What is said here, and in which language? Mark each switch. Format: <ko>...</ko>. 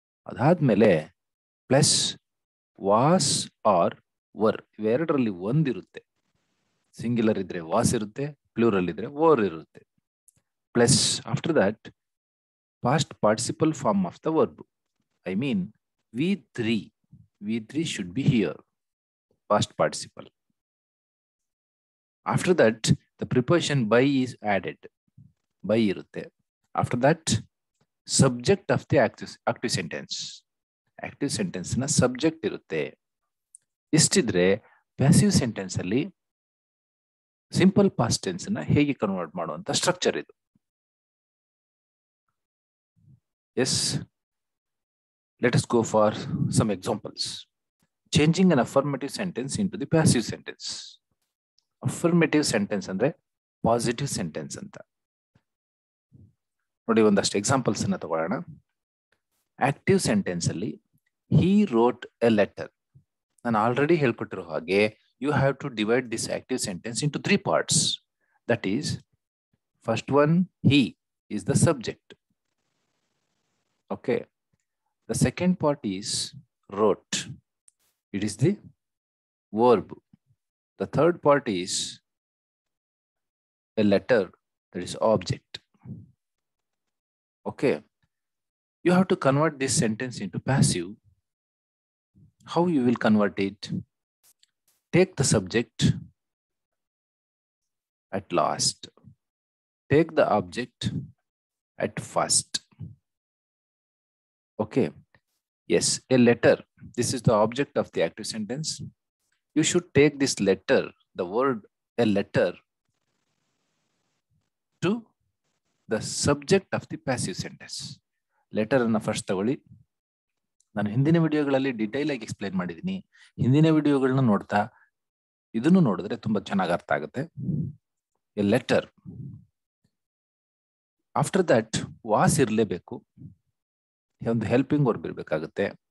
<kn>ಅದಾದ್ಮೇಲೆ plus was R var ಇವೆರಡರಲ್ಲಿ ಒಂದಿರುತ್ತೆ. Singular ಇದ್ರೆ was ಇರುತ್ತೆ, ಪ್ಲೂರಲ್ ಇದ್ರೆ ವರ್ ಇರುತ್ತೆ.</kn> <en>Plus after that past participle form of the verb, I mean V3 should be here, past participle. After that the preposition by is added,</en> <kn>by irutte.</kn> <en>After that subject of the active sentence,</en> <kn>active sentence na subject irutte. ಇಷ್ಟಿದ್ರೆ passive sentence ಅಲ್ಲಿ simple past tense ನ ಹೇಗೆ convert ಮಾಡುವಂತ structure ಇದು.</kn> <en>Yes, let us go for some examples. Changing an affirmative sentence into the passive sentence.</en> <kn>Affirmative sentence ಅಂದ್ರೆ positive sentence ಅಂತ ನೋಡಿ. ಒಂದಷ್ಟು examples ಅನ್ನ ತಗೊಳ್ಳೋಣ.</kn> <en>Active sentence ಅಲ್ಲಿ he wrote a letter.</en> <kn>ನಾನು ಆಲ್ರೆಡಿ ಹೇಳ್ಕೊಟ್ಟಿರೋ ಹಾಗೆ</kn> <en>you have to divide this active sentence into 3 parts. That is, first one, he is the subject. Okay. The second part is wrote. It is the verb. The third part is a letter, that is object. Okay. You have to convert this sentence into passive. How you will convert it? Take the subject at last. Take the object at first. Okay. Yes, a letter. This is the object of the active sentence. You should take this letter, the word a letter, to the subject of the passive sentence.</en> <kn>Letter ಅನ್ನ first ತಗೊಳ್ಳಿ. ನಾನು ಹಿಂದಿನ ವಿಡಿಯೋಗಳಲ್ಲಿ detail ಆಗಿ explain ಮಾಡಿದ್ದೀನಿ. ಹಿಂದಿನ ವಿಡಿಯೋಗಳನ್ನ ನೋಡ್ತಾ ಇದನ್ನು ನೋಡಿದ್ರೆ ತುಂಬಾ ಚೆನ್ನಾಗಿ ಅರ್ಥ ಆಗುತ್ತೆ.</kn> <en>A letter.</en> <kn>After that was ಇರಲೇಬೇಕು, ಒಂದು ಹೆಲ್ಪಿಂಗ್ ವರ್ಬ್ ಇರಬೇಕಾಗುತ್ತೆ.</kn>